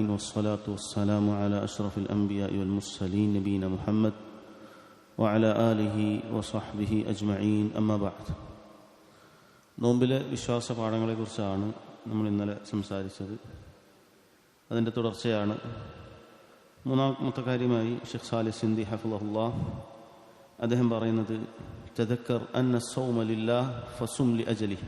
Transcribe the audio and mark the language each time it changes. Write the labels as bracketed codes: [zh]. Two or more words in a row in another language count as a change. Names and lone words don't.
[ar] والصلاة والسلام على أشرف الأنبياء والمرسلين نبينا محمد وعلى آله وصحبه أجمعين أما بعد. [ml] നോമ്പിലെ വിശ്വാസ പാഠങ്ങളെക്കുറിച്ചാണ് നമ്മൾ ഇന്നലെ സംസാരിച്ചത്. അതിൻ്റെ തുടർച്ചയാണ്. മൂന്നാമത്തെ കാര്യമായി ഷെയ്ഖ് സാലിഹ് സിന്ദി ഹഫിളഹുല്ലാഹ് അദ്ദേഹം പറയുന്നത്, [ar] تذكر أن الصوم لله فصم لأجله.